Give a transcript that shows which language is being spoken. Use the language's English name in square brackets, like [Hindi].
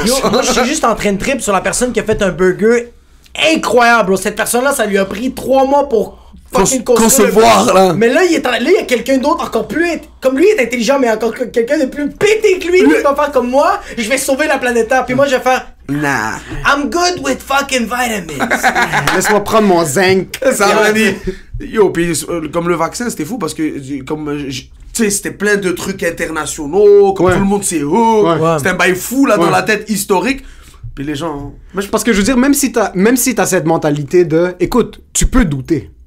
[French] Yo, moi, je suis juste en train de trip sur la personne qui a fait un burger incroyable, bro. Cette personne-là, ça lui a pris 3 mois pour fucking construire le concevoir, burger. là. Mais là, il y a quelqu'un d'autre encore plus... Comme lui, il est intelligent, mais encore quelqu'un de plus pété que lui qui va faire comme moi. Je vais sauver la planète Terre. Puis moi, je vais faire... Nah. [English] I'm good with fucking vitamins. [French] Laisse-moi prendre mon zinc. Ça m'a dit. Yo, puis comme le vaccin, c'était fou parce que, comme, tu sais, c'était plein de trucs internationaux, comme Ouais. tout le monde s'est hook. Ouais. C'était un bail fou, là, dans Ouais. la tête historique. Puis les gens. Parce que je veux dire, même si t'as cette mentalité de, écoute, tu peux douter.